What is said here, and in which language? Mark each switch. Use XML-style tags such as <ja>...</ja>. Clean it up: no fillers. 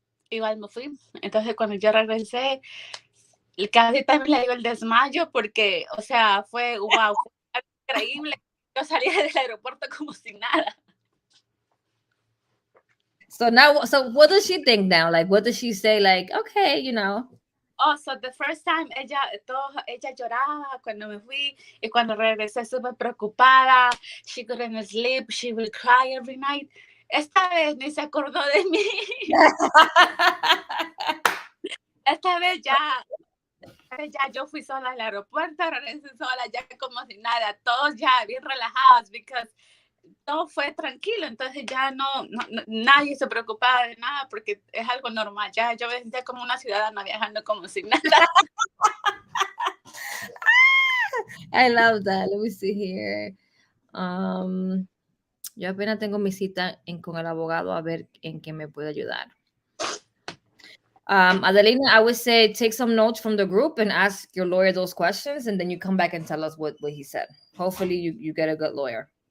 <es>Igual me fui. Entonces cuando yo regresé, casi también le dio el desmayo porque, o sea, fue wow, fue increíble. Yo salí del aeropuerto como sin nada.</es> <en>So now, so what does she think now? Like, what does she say? Like, okay, Oh, so the first time</en> <es>ella lloraba cuando me fui y cuando regresé súper preocupada.</es> <en>She couldn't sleep, she would cry every night.</en> <es>Esta vez ni se acordó de mí. Esta vez ya yo fui sola al aeropuerto, regresé sola ya como si nada, todos ya bien relajados, because todo fue tranquilo, entonces ya nadie se preocupaba de nada porque es algo normal, ya yo me sentía como una ciudadana viajando como si nada.</es> <en>I love that. Let me see here.</en> <es>Yo apenas tengo mi cita con el abogado a ver en qué me puede ayudar.</es> <en>Adelina, I would say take some notes from the group and ask your lawyer those questions, and then you come back and tell us what he said. Hopefully, you get a good lawyer.</en>